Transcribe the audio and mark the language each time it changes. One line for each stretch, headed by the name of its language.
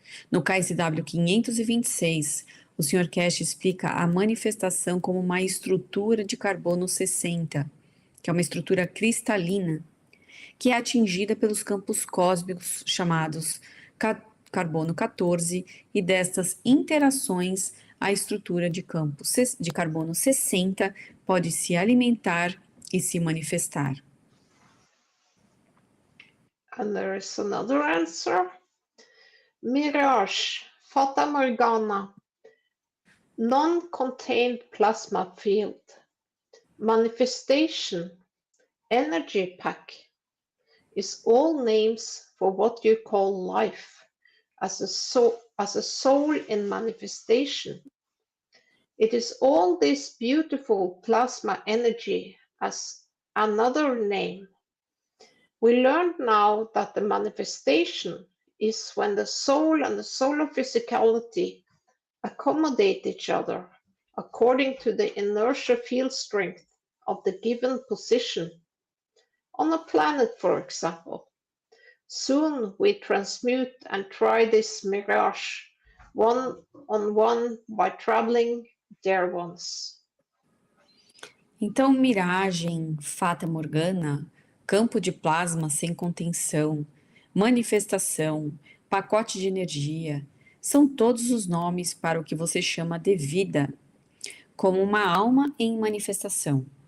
Portuguese: No KSW 526, o Sr. Keshe explica a manifestação como uma estrutura de carbono 60, que é uma estrutura cristalina, que é atingida pelos campos cósmicos chamados carbono 14, e destas interações a estrutura de campo de carbono 60 pode se alimentar e se manifestar.
English: And there is another answer. Mirage, Fata Morgana, non-contained plasma field, manifestation, energy pack, is all names for what you call life, as a soul in manifestation. It is all this beautiful plasma energy as another name. We learned now that the manifestation is when the soul and the solar physicality accommodate each other according to the inertia field strength of the given position. On a planet, for example. Soon we transmute and try this mirage one-on-one by traveling there once.
Portuguese: Então, miragem, fata morgana, campo de plasma sem contenção, manifestação, pacote de energia, são todos os nomes para o que você chama de vida, como uma alma em manifestação.